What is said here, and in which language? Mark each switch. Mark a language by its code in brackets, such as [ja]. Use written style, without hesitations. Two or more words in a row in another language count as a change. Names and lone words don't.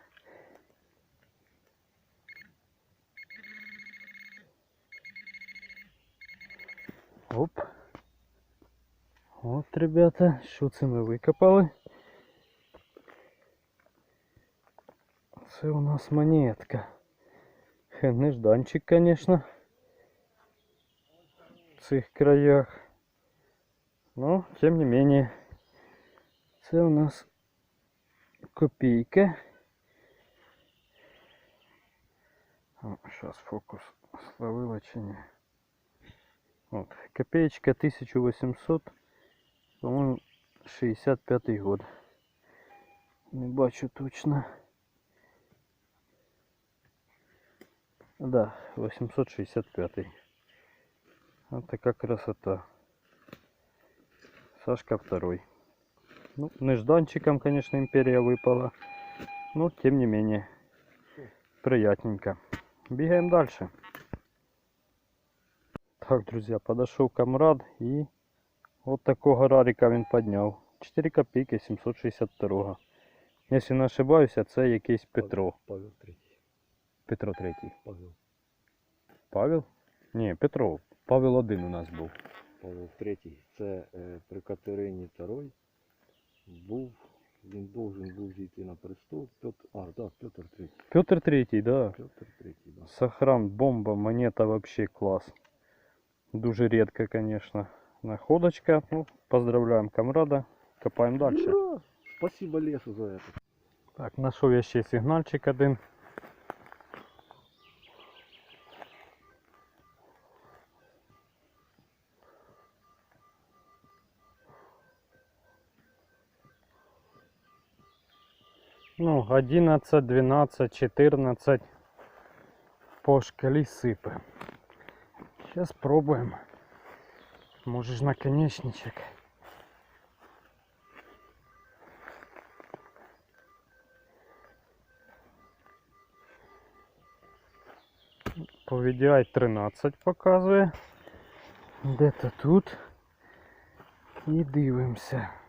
[uk] Оп. От, ребята, що це ми викопали? Це у нас монетка. Нежданчик, конечно, в цих краях. [ru] Но, тем не менее, [uk] це у нас копійка. [ru] Сейчас фокус словила чи ні. Вот, копеечка 1800, по-моему, 65 год. [uk] Не бачу точно. Да, 865. [ru] Вот такая красота. Сашка второй. Ну, нежданчиком, конечно, империя выпала. Но, тем не менее, приятненько. Бегаем дальше. Так, друзья, подошел камрад и вот такого рарика [uk] він подняв. [ru] 4 копейки 762. Если не ошибаюсь, [uk] це якийсь Петро. Павел Третій. Петро Третій. Павел. Павел? Ні, Петро. Павел один у нас був. Павел Третій. Це при Катерині II був. Він должен був зійти на престол. Петр Третій. Петр Третій, да. Петр Третій, да. [ru] Сохран, бомба, монета вообще класс. Дуже редко, конечно, находочка. Ну, поздравляем камрада. Копаем дальше. Ура! Спасибо лесу за это. Так, нашел я ще сигнальчик один. Ну, 11, 12, 14 [uk] по шкалі [ru] сипе. Сейчас пробуем. Можешь наконечничек. [uk] По VDI 13 показує. Де-то тут. І дивимося.